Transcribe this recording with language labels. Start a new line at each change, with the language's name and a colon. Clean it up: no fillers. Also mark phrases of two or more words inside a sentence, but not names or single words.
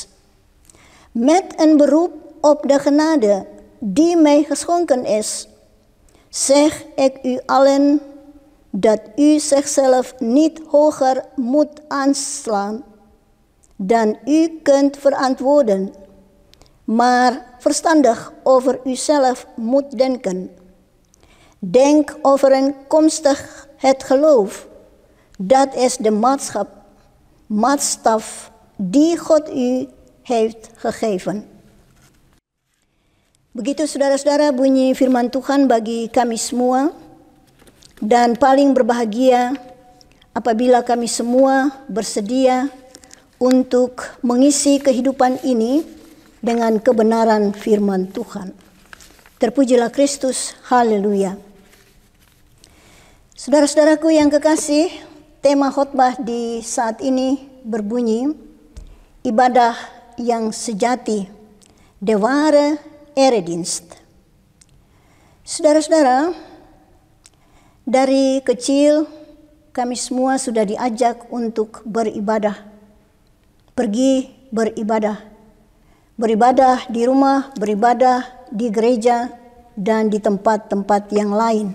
Dutch: Met een beroep op de genade die mij geschonken is, zeg ik u allen dat u zichzelf niet hoger moet aanslaan dan u kunt verantwoorden, maar verstandig over uzelf moet denken. Denk overeenkomstig het geloof. Dat is de maatstaf die God u heeft gegeven.
Indonesian: Begitu saudara-saudara bunyi firman Tuhan bagi kami semua, dan paling berbahagia apabila kami semua bersedia untuk mengisi kehidupan ini dengan kebenaran firman Tuhan. Terpujilah Kristus, haleluya. Saudara-saudaraku yang kekasih, tema khotbah di saat ini berbunyi, ibadah yang sejati,
Dutch: de ware eredienst.
Indonesian: Saudara-saudara, dari kecil kami semua sudah diajak untuk beribadah, pergi beribadah, beribadah di rumah, beribadah di gereja, dan di tempat-tempat yang lain.